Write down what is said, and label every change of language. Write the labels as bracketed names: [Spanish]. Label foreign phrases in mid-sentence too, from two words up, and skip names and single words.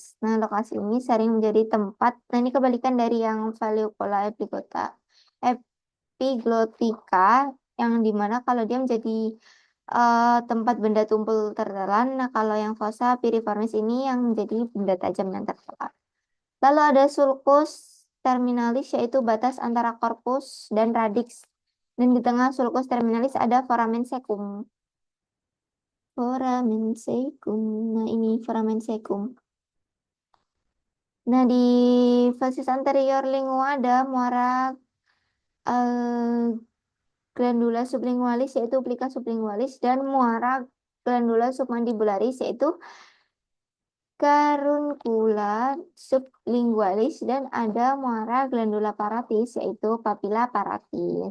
[Indonesian] Nah, lokasi ini sering menjadi tempat, nah ini kebalikan dari yang [Latin] Vallecula epiglotica, [Indonesian] yang dimana kalau dia menjadi tempat benda tumpul tertelan. Nah, kalau yang [Latin] fossa piriformis [Indonesian] ini yang menjadi benda tajam yang tertelan. Lalu ada [Latin] sulcus terminalis, [Indonesian] yaitu batas antara corpus dan radix. Dan di tengah [Latin] sulcus terminalis [Indonesian] ada [Latin] foramen secum. Foramen secum. [Indonesian] Nah, ini [Latin] foramen secum. [Indonesian] Nah, di [Latin] facies anterior lingua [Indonesian] ada muara eh, [Latin] glandula sublingualis, [Indonesian] yaitu [Latin] plica sublingualis, [Indonesian] dan muara [Latin] glandula submandibularis, [Indonesian] yaitu [Latin] caruncula sublingualis, [Indonesian] dan ada muara [Latin] glandula paratis, [Indonesian] yaitu [Latin] papilla paratis.